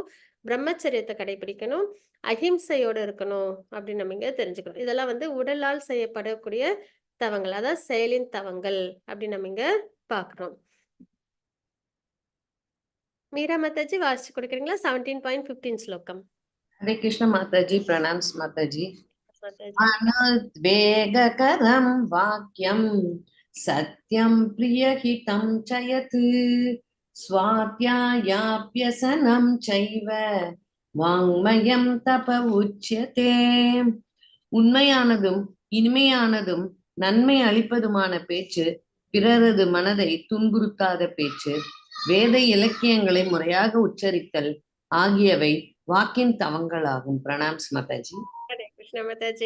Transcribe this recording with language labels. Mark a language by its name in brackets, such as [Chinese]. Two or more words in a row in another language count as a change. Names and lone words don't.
[Tamil] பிரம்மச்சரியத்தை கடைபிடிக்கணும். அஹிம்சையோடு இருக்கணும் அப்படின்னு நம்ம இங்க தெரிஞ்சுக்கணும். இதெல்லாம் வந்து உடலால் செய்யப்படக்கூடிய தவங்கள், அதாவது செயலின் தவங்கள் அப்படின்னு நம்ம இங்க பாக்குறோம். மீரா மாதாஜி வாசிச்சு கொடுக்குறீங்களா? 17.15 ஸ்லோகம். [Hindi] हरे कृष्ण माताजी, प्रणाम्स माताजी. [Tamil] மாதாஜி. [Sanskrit] अनुद्वेगकरं वाक्यं सत्यं प्रियहितं च यत् स्वाध्यायाभ्यसनं चैव वाङ्मयं तप उच्यते. [Tamil] உண்மையானதும் இனிமையானதும் நன்மை அளிப்பதுமான பேச்சு, பிறரது மனதை துன்புறுத்தாத பேச்சு, வேத இலக்கியங்களை முறையாக உச்சரித்தல் ஆகியவை வாக்கின் தவங்களாகும். பிரணாம்ஸ் மாதாஜி. ஹரே கிருஷ்ண மாதாஜி.